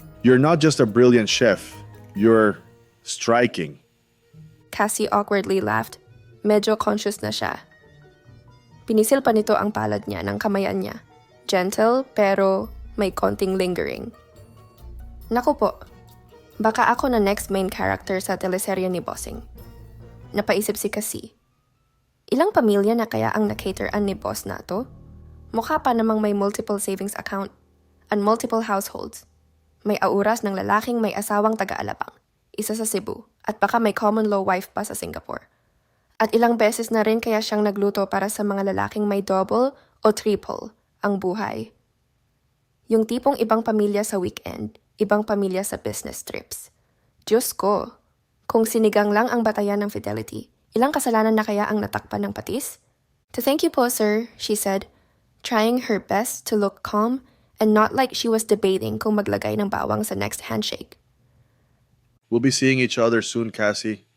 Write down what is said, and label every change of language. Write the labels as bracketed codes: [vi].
[en] You're not just a brilliant chef. You're striking. Cassie awkwardly laughed. [tl] Medyo conscious na siya. Pinisil pa nito ang palad niya ng kamayan niya. Gentle pero may konting lingering. Naku po, baka ako na [en] next main character [tl] sa teleserye ni Bossing. Napaisip si Cassie. Ilang pamilya na kaya ang na-cateran ni boss na to? Mukha pa namang may [en] multiple savings account and multiple households. [tl] May auras ng lalaking may asawang taga-Alabang, isa sa Cebu, at baka may common law wife pa sa Singapore. At ilang beses na rin kaya siyang nagluto para sa mga lalaking may double o triple ang buhay. Yung tipong ibang pamilya sa weekend, ibang pamilya sa business trips. Diyos ko, kung sinigang lang ang batayan ng fidelity, ilang kasalanan na kaya ang natakpan ng patis? [en] To thank you po, sir, she said, trying her best to look calm and not like she was debating [tl] kung maglagay ng bawang sa [en] next handshake. We'll be seeing each other soon, Cassie.